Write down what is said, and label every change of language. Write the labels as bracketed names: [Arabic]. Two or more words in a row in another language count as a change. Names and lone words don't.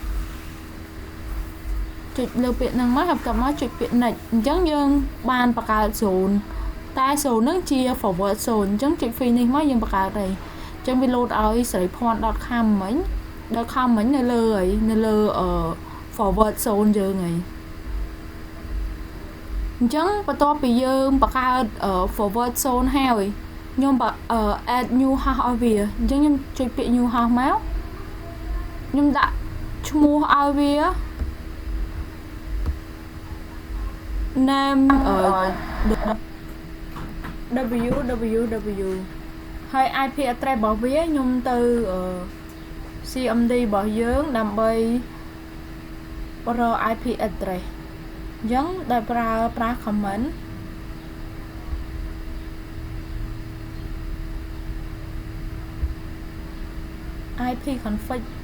[Khmer] ចុចលើពាក្យហ្នឹងមកហើយបន្ទាប់មកចុចពាក្យ next អញ្ចឹងយើងបានបង្កើត0តែ0ហ្នឹងជា [English] forward zone [Khmer] អញ្ចឹងចុច free នេះមកយើងបង្កើតហើយអញ្ចឹងវា load ឲ្យស្រីភ័ណ្ឌ .com មិញ .com មិញនៅលើហើយនៅលើ [English] forward zone [Khmer] យើងហើយ អញ្ចឹងបន្ទាប់ពីយើងបង្កើត [English] forward zone [Khmer] ហើយខ្ញុំ [English] add new host [Khmer] ឲ្យវាអញ្ចឹងខ្ញុំចុចពាក្យ [English] new host [Khmer] មកខ្ញុំដាក់ឈ្មោះឲ្យវា [English] name www [Khmer] ហើយ [English] IP address [Khmer] របស់វាខ្ញុំទៅ CMD របស់យើងដើម្បីរក [English] IP address [Khmer] អញ្ចឹងដែលប្រើ [English] comment IP config